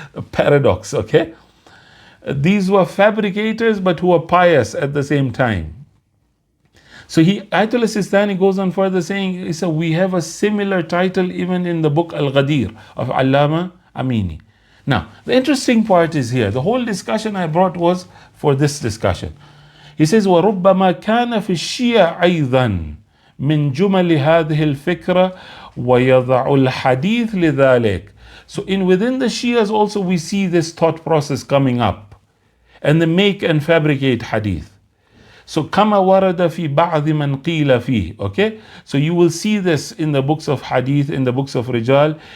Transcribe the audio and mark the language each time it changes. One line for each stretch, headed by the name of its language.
English: A paradox, okay? These were fabricators but who were pious at the same time. So Ayatollah Sistani goes on further saying, he said, we have a similar title even in the book Al-Ghadir of Allama Amini. Now, the interesting part is here. The whole discussion I brought was for this discussion. He says,
Arabic: وَرُبَّمَا كَانَ فِي الشِّيَعِ أَيْضًا مِنْ جُمَلِ هَذِهِ الْفِكْرَةِ وَيَضَعُ الْحَدِيثِ لِذَلِكَ.
English: So within the Shias also we see this thought process coming up. And they make and fabricate hadith. So
Arabic: كما ورد في بعض من قيل فيه.
English: Okay, so you will see this in the books of hadith, in the books of Rijal.